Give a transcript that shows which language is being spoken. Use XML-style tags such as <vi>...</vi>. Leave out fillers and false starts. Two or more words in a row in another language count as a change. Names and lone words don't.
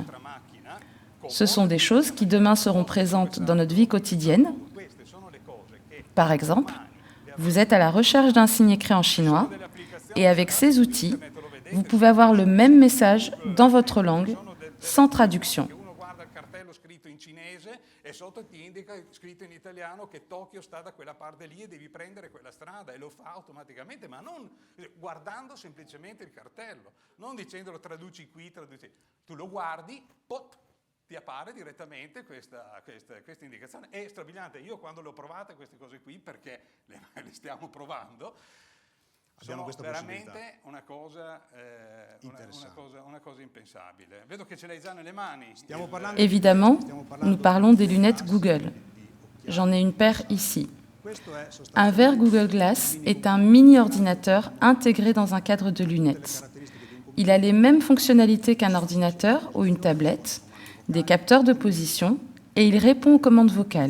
<fr>Ce sont des choses qui demain seront présentes dans notre vie quotidienne. Par exemple, vous êtes à la recherche d'un signe écrit en chinois et avec ces outils, vous pouvez avoir le même message dans votre langue sans traduction.</fr> <it>E sotto ti indica scritto in italiano che Tokyo sta da quella parte lì e devi prendere quella strada e lo fa automaticamente, ma non guardando semplicemente il cartello, non dicendolo traduci qui, traduci. Tu lo guardi, pot, ti appare direttamente questa indicazione. È strabiliante. Io quando le ho provate queste cose qui, perché le stiamo provando, sono veramente una cosa impensabile. Vedo che ce l'hai già nelle mani.</it> <fr>Évidemment, nous parlons des lunettes Google. J'en ai une paire ici. Un verre Google Glass est un mini-ordinateur intégré dans un cadre de lunettes. Il a les mêmes fonctionnalités qu'un ordinateur ou une tablette, des capteurs de position, et il répond aux commandes vocales.</fr>